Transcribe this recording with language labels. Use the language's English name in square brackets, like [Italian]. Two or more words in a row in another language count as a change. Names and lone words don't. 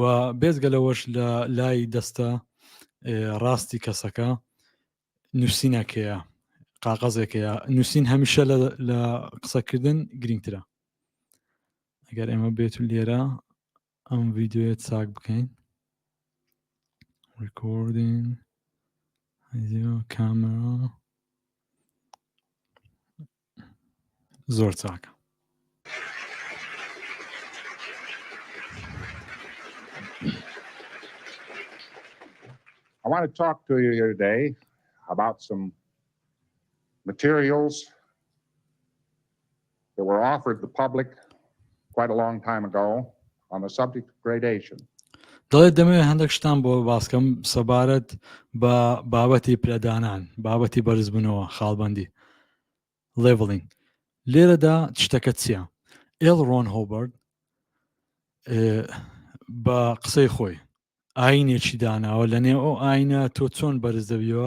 [Central Kurdish] بێزگە لەوەش لە لای دەستە ڕاستی کەسەکە نووسینەکەیە قاقەزێکەیە نووسین هەمیشە لە قسەکردن گرنگترە ئەگەر ئێمە بێت و لێرە ئەم ڤیددیۆیە چاک بکەین [English] recording video camera [Central Kurdish] زۆر چاکە [English] I want to talk to you here today about some materials that were offered the public quite a long time ago on the subject of gradation. [Central Kurdish] دەڵێت دەمەوێت هەندێک شتان بۆ باسکەم سەبارەت بە بابەتی پلەدانان بابەتی بەرزبوونەوە خاڵبەندی leveling لێرەدا شتەکە چییە ئێڵڕۆن هۆبەرد بە قسەی خۆی ئاینێکی داناوە لەنێ ئەو ئاینە تۆ چۆن بەرز دەبیەوە